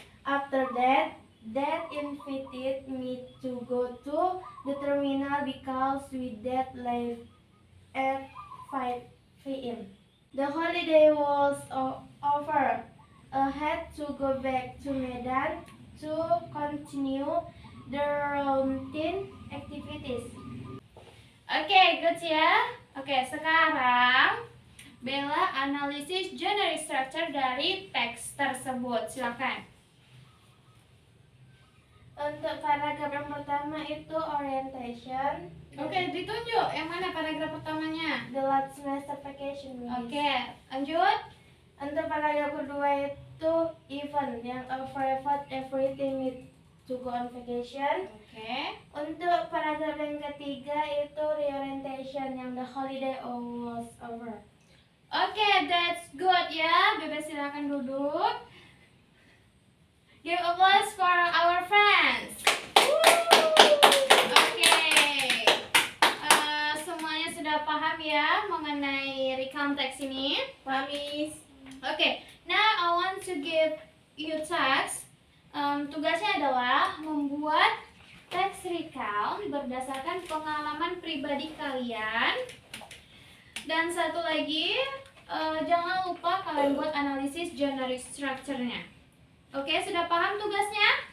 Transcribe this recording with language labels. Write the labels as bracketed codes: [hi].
[en] After that, Dad invited me to go to the terminal because we did leave at 5 p.m. The holiday was over. I had to go back to Medan to continue the routine activities. Oke, good ya. [id] Oke, sekarang Bella analisis generic structure dari teks tersebut. Silakan. Untuk paragraf yang pertama itu orientation. Oke, ditunjuk yang mana paragraf pertamanya. [en] The last semester vacation. [id] Oke, lanjut. Untuk paragraf kedua itu event yang favorite [en] everything need to go on vacation. [id] Oke. Untuk paragraf yang ketiga itu reorientation yang [en] the holiday was over. [id] Oke, [en] that's good [id] ya. Bebas silakan duduk. [en] Give applause for our friends. [id] Oke. Semuanya sudah paham ya mengenai recount text ini? Pamis. [en] Oke, now I want to give you task. [id] Tugasnya adalah membuat teks recount berdasarkan pengalaman pribadi kalian. Dan satu lagi, jangan lupa kalian buat analisis generic structure-nya. Oke, sudah paham tugasnya?